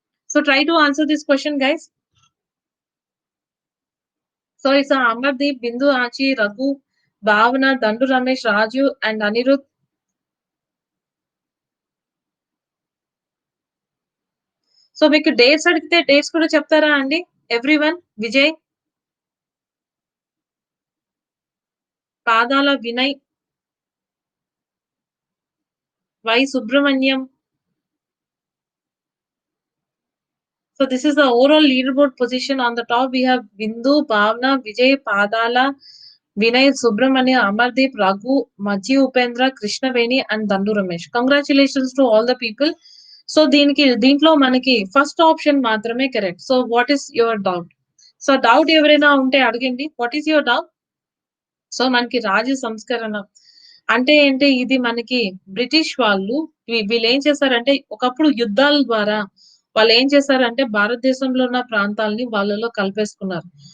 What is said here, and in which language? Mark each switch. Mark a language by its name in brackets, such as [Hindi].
[English] So try to answer this question, guys. So it's Amardeep, Bindu, Achi, Raghu, Bhavana, Dandu Ramesh, Raju, and Anirudh. [Telugu] So మీకు dates అడిగితే dates కూడా చెప్తారా అండి? [English] Everyone. Vijay, Padala Vinay, Y Subrahmanyam. So this is the overall leaderboard position. On the top, we have Bindu, Bhavna, Vijay, Padala, Vinay, Subramania, Amardeep, Raghu, Machi Upendra, Krishnaveni, and Dandu Ramesh. Congratulations to all the people. [Telugu] So దీంట్లో మనకి first option మాత్రమే correct. [English] So what is your doubt? [Telugu] So doubt ఎవరైనా ఉంటే అడగండి. [English] What is your doubt? [Telugu] So మనకి రాజ్య సంస్కరణ అంటే ఏంటి? ఇది మనకి బ్రిటిష్ వాళ్ళు వీళ్ళేం చేశారంటే ఒకప్పుడు యుద్ధాల ద్వారా వాళ్ళేం చేశారంటే భారతదేశంలో ఉన్న ప్రాంతాల్ని వాళ్ళలో కలిపేసుకున్నారు.